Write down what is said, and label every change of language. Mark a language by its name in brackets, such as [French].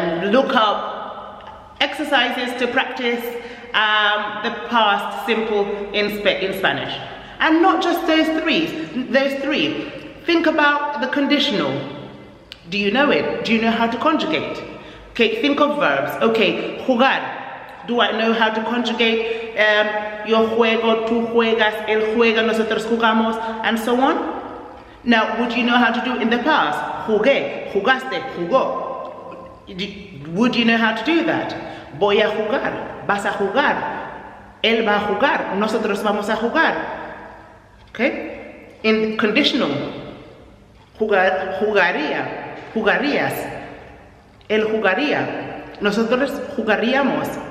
[English] Look up exercises to practice the past simple in Spanish. And not just those three. Think about the conditional. Do you know it? Do you know how to conjugate? Okay, think of verbs. Okay, jugar. Do I know how to conjugate [Spanish] yo juego, tú juegas, él juega, nosotros jugamos, [English] and so on? Now, would you know how to do it in the past? [Spanish] Jugué, jugaste, jugó. [English] Would you know how to do that? [Spanish] Voy a jugar, vas a jugar, él va a jugar, nosotros vamos a jugar. Okay? [English] In conditional, [Spanish] jugaría, jugarías, él jugaría, nosotros jugaríamos.